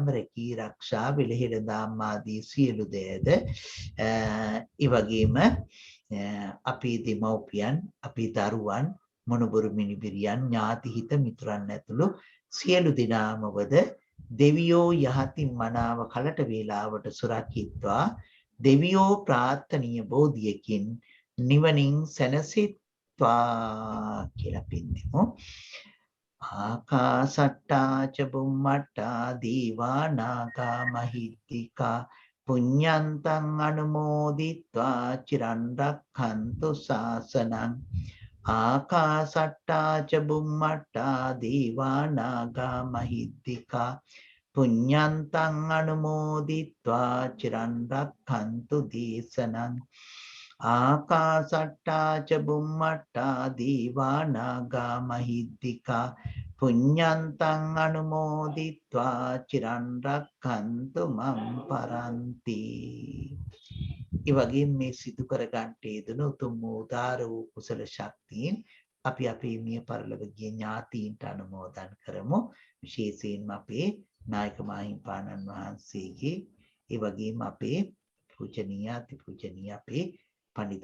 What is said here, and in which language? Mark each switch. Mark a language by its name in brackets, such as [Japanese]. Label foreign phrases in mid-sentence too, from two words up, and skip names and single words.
[Sinhala] රැකී ආරක්ෂා වෙලහෙළඳාම් ආදී සියලු දෑද ඒ වගේම අපේ දෙමව්පියන්, අපේ දරුවන්, මොණබුරු මිනිබිරියන්, ඥාති හිත මිතුරන් ඇතුළු සියලු දෙනාමවද දෙවියෝ යහතින් මනාව කලට වේලාවට සුරකිත්වා, දෙවියෝ ප්‍රාර්ථනීය බෝධියකින් නිවනින් සැනසෙත්වා කියලා පින්නෙමු. [Pali] ආකාසට්ටා ච බුම්මට්ටා දීවා නාග මහිත්‍තිකා පුඤ්ඤන්තං අනුමෝදිත්වා චිරන් රක්ඛන්තු ශාසනං. ආකාසට්ටා ච බුම්මට්ටා දීවා නාග මහිත්‍තිකා පුඤ්ඤන්තං අනුමෝදිත්වා චිරන් රක්ඛන්තු දේශනං. ආකාසට්ටා ච බුම්මට්ටා දීවා නාග මහිත්‍තිකා පුඤ්ඤන්තං අනුමෝදිත්වා චිරන් රක්ඛන්තු මම් පරන්ති. [Sinhala] ඒ වගේම මේ සිදු කර ගන්නට යෙදුණු උතුම් උදාර වූ කුසල ශක්තියින් අපි අපේ මිය පරලොවගේ ඥාතීන්ට අනුමෝදන් කරමු. විශේෂයෙන්ම අපේ නායක මාහිම්පාණන් වහන්සේගේ, ඒ වගේම අපේ පූජනීය අතිපූජනීය අපේ පඬිත